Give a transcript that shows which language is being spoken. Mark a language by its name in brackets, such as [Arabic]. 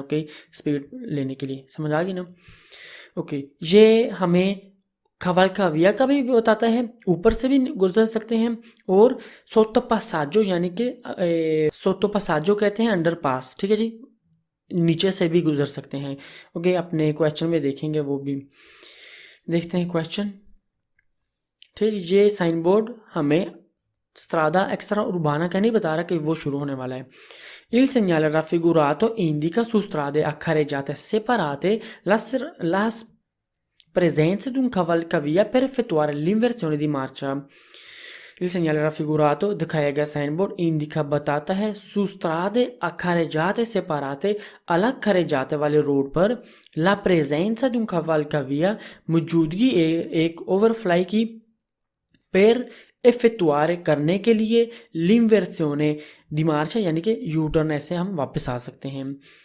[Hindi] Okay, speed लेने के लिए, समझ आ गई ना। ओके, ये हमें खवाल का विया का भी बताता है, ऊपर से भी गुजर सकते हैं, और सोतो पासाजो यानी कि सोतो पासाजो कहते हैं अंडर पास, ठीक है जी, नीचे से भी गुजर सकते हैं। ओके, अपने क्वेश्चन में देखेंगे, वो भी देखते हैं क्वेश्चन। ठीक, ये साइन बोर्ड हमें स्त्रादा एक्स्ट्रा उर्बाना का नहीं बता रहा कि वो शुरू होने वाला है। [Italian] Il segnale raffigurato indica su strade accareggiate separate la presenza di un cavalcavia per effettuare l'inversione di marcia। Il segnale raffigurato, [Hindi] दिखाया गया साइन बोर्ड, [Italian] indica [Hindi] बताता है [Italian] su strade accareggiate separate, [Hindi] अलग खरे वाले रोड पर, [Italian] la presenza di un cavalcavia, [Hindi] मौजूदगी एक overfly की, [Italian] per effettuare [Hindi] करने के लिए, [Italian] l'inversione di marcia [Hindi] यानी कि यू टर्न, ऐसे हम वापस आ सकते हैं।